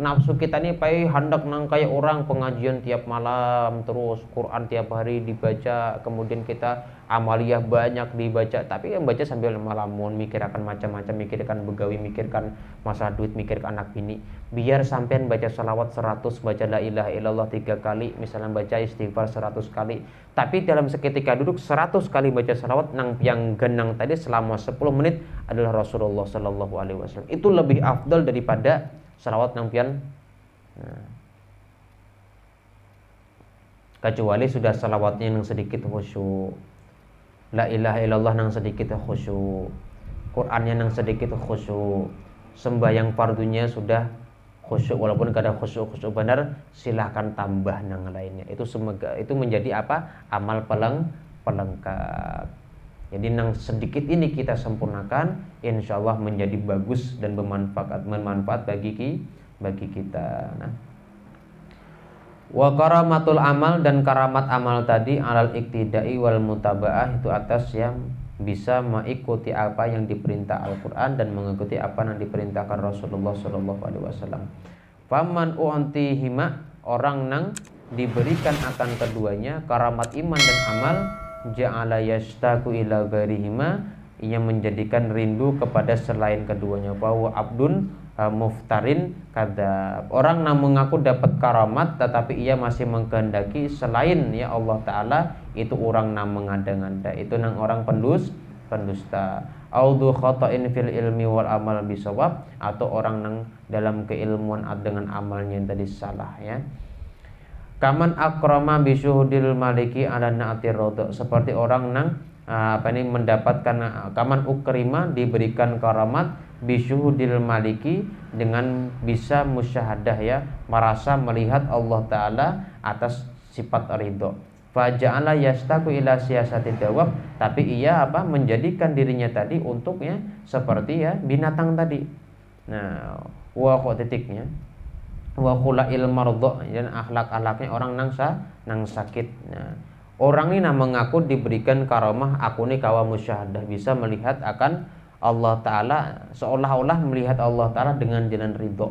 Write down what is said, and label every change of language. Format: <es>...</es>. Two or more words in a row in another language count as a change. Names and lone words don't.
<bjn>Nafsu kita nih pai hendak nang kayak orang pengajian tiap malam, terus Quran tiap hari dibaca, kemudian kita amaliyah banyak dibaca, tapi yang baca sambil melamun, mikir akan macam-macam, mikirkan begawi, mikirkan masalah duit, mikirkan anak bini. Biar sampean baca salawat 100, baca</bjn> <ar>لا إله إلا الله</ar> <bjn>3 kali, misalnya baca istighfar 100 kali, tapi dalam seketika duduk 100 kali baca salawat, nang yang genang tadi selama 10 menit adalah Rasulullah</bjn> <ar>صلى الله عليه وسلم.</ar> <bjn>Itu lebih afdal daripada salawat nang pian. Nah, kecuali sudah salawatnya yang sedikit khusyuk,</bjn> <ar>لا إله إلا الله</ar> <bjn>nang sedikit khusyuk, Qurannya nang sedikit khusyuk, sembahyang fardunya sudah khusyuk, walaupun kada khusyuk benar, silahkan tambah nang lainnya.</bjn> <id>Itu menjadi apa? Amal pelengkap.</id> <bjn>Jadi nang sedikit ini kita sempurnakan,</bjn> <ar>إن شاء الله</ar> <bjn>menjadi bagus dan bermanfaat bagi kita.</bjn> <id>Nah,</id> <ar>وكرامة العمل,</ar> <id>dan karamat amal tadi</id> <ar>على الاقتداء والمتابعة,</ar> <id>itu atas yang bisa mengikuti apa yang diperintah Al-Quran dan mengikuti apa yang diperintahkan Rasulullah SAW.</id> <ar>فمن أعطيهما,</ar> <bjn>orang nang diberikan akan keduanya, karamat iman dan amal,</bjn> <ar>جعل يشتاق إلى غيرهما,</ar> <id>ia menjadikan rindu kepada selain keduanya.</id> <bjn>Bahwa</bjn> <ar>عبد مفتر كذاب,</ar> <bjn>orang yang mengaku dapat karamat tetapi ia masih mengkehendaki selain ya Allah Ta'ala, itu orang yang mengada-ngada, itu nang orang pendusta.</bjn> <ar>أو ذو خطأ في العلم والعمل بصواب,</ar> <bjn>atau orang nang dalam keilmuan dengan amalnya yang tadi salah ya.</bjn> <ar>كمن أكرم بشهود الملك على نعت الرضا,</ar> <bjn>seperti orang nang mendapatkan</bjn> <ar>كمن أكرم,</ar> <bjn>diberikan karamat</bjn> <ar>بشهود الملك,</ar> <id>dengan bisa musyahadah ya, merasa melihat Allah Ta'ala atas sifat ridho.</id> <ar>فجعل يشتاق إلى سياسة الدواب,</ar> <id>tapi ia menjadikan dirinya tadi untuknya seperti ya binatang tadi.</id> <bjn>Nah, wa titiknya</bjn> <ar>وأخلاق المرضى,</ar> <bjn>dan akhlak-akhlaknya orang nang sakit. Nah, orang ini mengaku diberikan karamah, aku nih kawa musyahadah, bisa melihat akan Allah Ta'ala, seolah-olah melihat Allah Ta'ala dengan jalan ridho.</bjn>